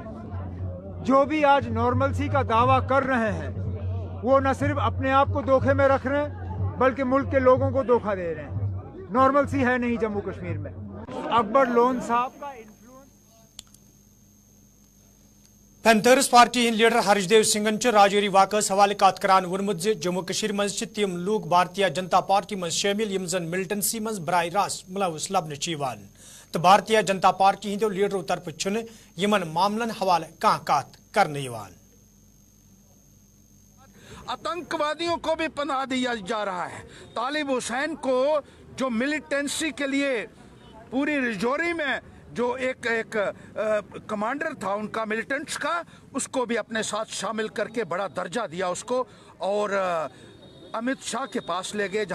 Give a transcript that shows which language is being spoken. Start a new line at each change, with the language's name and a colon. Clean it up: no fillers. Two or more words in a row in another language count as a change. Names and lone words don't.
Hindi: जो भी आज नॉर्मलसी का दावा कर रहे हैं वो न सिर्फ अपने आप को धोखे में रख रहे हैं बल्कि मुल्क के लोगों को धोखा दे रहे हैं। नॉर्मलसी है नहीं जम्मू कश्मीर में। अकबर लोन साहब का
Kashmiri: पैंथर्स पार्टी लीडर हर्षदेव सिंगन राजौरी वाकस हवाले कत करान वोनमुत जम्मू कशीर मज तिम लूक भारतीय जनता पार्टी मज शामिल यम जन मिलिटेंसी मज बराह रास्त मुलवस लबन तो भारतीय जनता पार्टी हिंदो लीडरों तरफ छुन यमन मामलन हवाले कह कत करने यवान।
Hindi: आतंकवादियों को भी पनाह दिया जा रहा है। तालिब हुसैन को जो मिलिटेंसी के लिए पूरी रजौरी में जो एक कमांडर था उनका मिलिटेंट्स का, उसको भी अपने साथ शामिल करके बड़ा दर्जा दिया उसको, और अमित शाह के पास ले गए।